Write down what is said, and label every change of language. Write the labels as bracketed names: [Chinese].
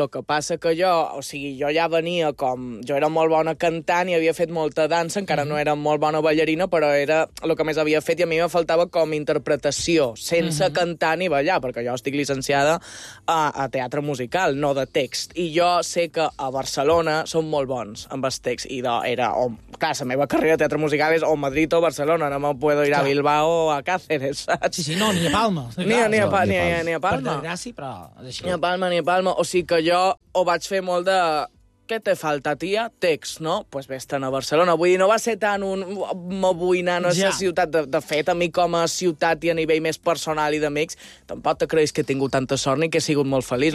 [Catalan] El que passa que jo, o sigui, jo ja venia com... Jo era molt bona cantant i havia fet molta dansa, encara no era molt bona ballarina, però era el que més havia fet i a mi me faltava com interpretació, sense cantar ni ballar, perquè jo jo estic llicenciada a teatre musical, no de text. I jo sé que a Barcelona són molt bons amb els texts. I era, o, clar, la meva carrera de teatre musical és o Madrid o Barcelona. [Spanish] No me puedo ir a Bilbao o a Cáceres, saps? [Catalan] Sí, sí, no, ni a Palma. Ni a Palma. Per desgràcia, però... Deixa-ho. Ni a Palma. O sigui que jo ho vaig fer molt de... Què te falta, tia? Text, no? Doncs pues vés-te'n a Barcelona. Vull dir, no va ser tan un... M'avui anant a la ciutat. De fet, a mi com a ciutat i a nivell més personal i d'amics, tampoc te creus que he tingut tanta sort ni que he sigut molt feliç.